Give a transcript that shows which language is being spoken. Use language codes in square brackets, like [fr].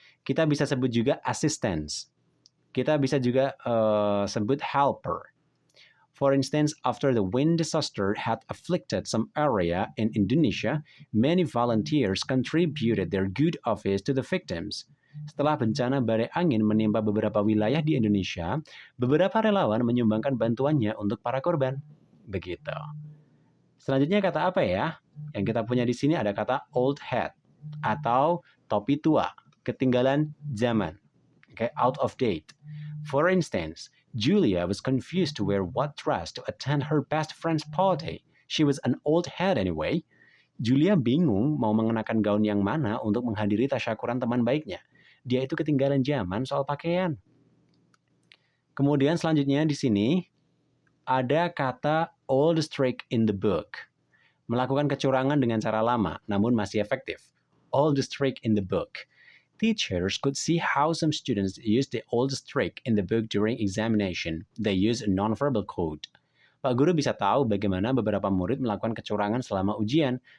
[id] Kita bisa sebut juga assistance. Kita bisa juga sebut helper. [en] For instance, after the wind disaster had afflicted some area in Indonesia, many volunteers contributed their good office to the victims. [id] Setelah bencana badai angin menimpa beberapa wilayah di Indonesia, beberapa relawan menyumbangkan bantuannya untuk para korban. Begitu. Selanjutnya kata apa ya? Yang kita punya di sini ada kata [en] old hat [id] atau topi tua, ketinggalan zaman. Okay, [en] out of date. For instance, Julia was confused to wear what dress to attend her best friend's party. She was an old hat anyway. [id] Julia bingung mau mengenakan gaun yang mana untuk menghadiri tasyakuran teman baiknya. Dia itu ketinggalan zaman soal pakaian. Kemudian selanjutnya di sini ada kata [en] old trick in the book. [id] Melakukan kecurangan dengan cara lama, namun masih efektif. [en] Old trick in the book. Teachers could see how some students use the oldest trick in the book during examination. They use a nonverbal code. [id] Pak Guru bisa tahu bagaimana beberapa murid melakukan kecurangan selama ujian.